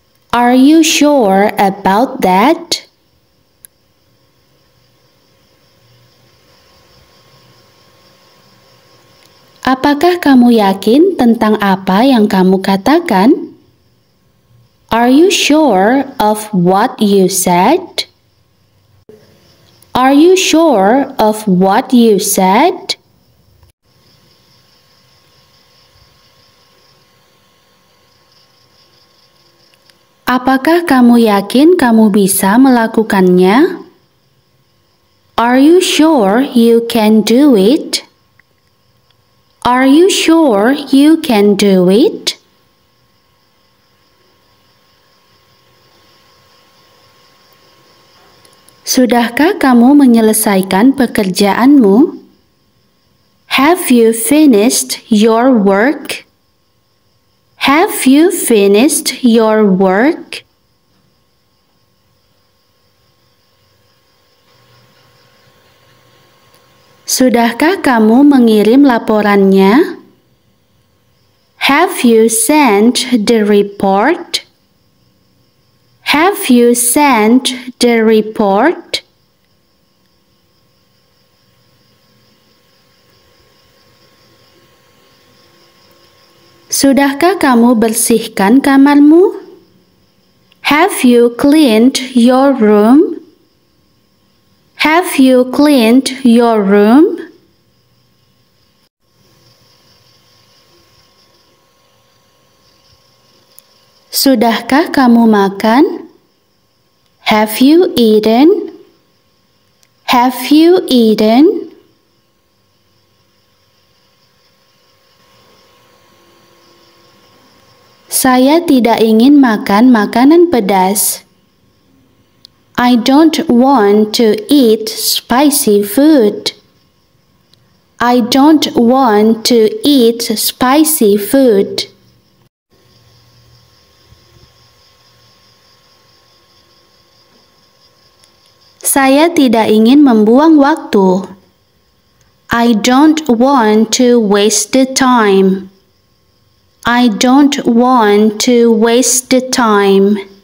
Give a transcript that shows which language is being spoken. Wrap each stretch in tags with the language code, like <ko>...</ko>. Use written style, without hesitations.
<en>Are you sure about that?</en> <id>Apakah kamu yakin tentang apa yang kamu katakan?</id> <en>Are you sure of what you said? Are you sure of what you said?</en> <id>Apakah kamu yakin kamu bisa melakukannya?</id> <en>Are you sure you can do it? Are you sure you can do it?</en> <id>Sudahkah kamu menyelesaikan pekerjaanmu?</id> <en>Have you finished your work? Have you finished your work?</en> <id>Sudahkah kamu mengirim laporannya?</id> <en>Have you sent the report? Have you sent the report?</en> <id>Sudahkah kamu bersihkan kamarmu?</id> <en>Have you cleaned your room? Have you cleaned your room?</en> <id>Sudahkah kamu makan?</id> <en>Have you eaten? Have you eaten?</en> <id>Saya tidak ingin makan makanan pedas.</id> <en>I don't want to eat spicy food. I don't want to eat spicy food.</en> <id>Saya tidak ingin membuang waktu.</id> <en>I don't want to waste the time. I don't want to waste the time.</en>